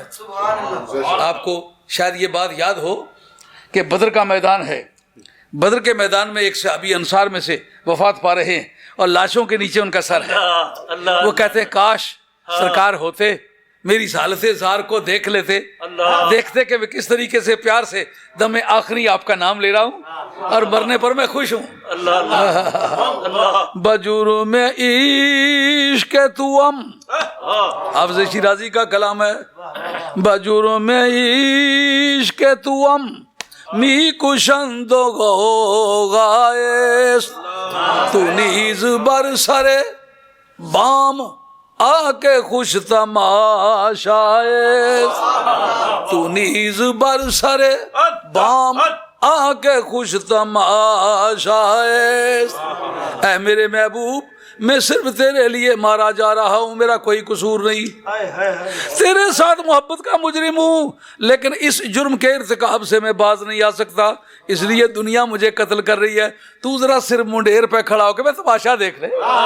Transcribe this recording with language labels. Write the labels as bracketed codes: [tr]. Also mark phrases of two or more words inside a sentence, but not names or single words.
[ur] آپ کو شاید یہ بات یاد ہو کہ بدر کا میدان ہے، بدر کے میدان میں ایک صحابی انصار میں سے وفات پا رہے ہیں اور لاشوں کے نیچے ان کا سر ہے، وہ کہتے ہیں کاش سرکار ہوتے، میری حالت زار کو دیکھ لیتے، دیکھتے کہ میں کس طریقے سے پیار سے دم آخری آپ کا نام لے رہا ہوں اور مرنے پر میں خوش ہوں۔ [fa] بجرم عشق توام، [ur] حافظ شیرازی کا کلام ہے، [fa] بجرم عشق توام می کشند و غائز، تو نیز بر سر بام آ کے خوش تماشائے، تو نیز بر سر بام آ کے خوش تماشائے۔ [ur] اے میرے محبوب میں صرف تیرے لیے مارا جا رہا ہوں، میرا کوئی قصور نہیں، تیرے ساتھ محبت کا مجرم ہوں، لیکن اس جرم کے ارتکاب سے میں باز نہیں آ سکتا، اس لیے دنیا مجھے قتل کر رہی ہے، تو ذرا صرف منڈیر پہ کھڑا ہو کے میں تماشا دیکھ لے۔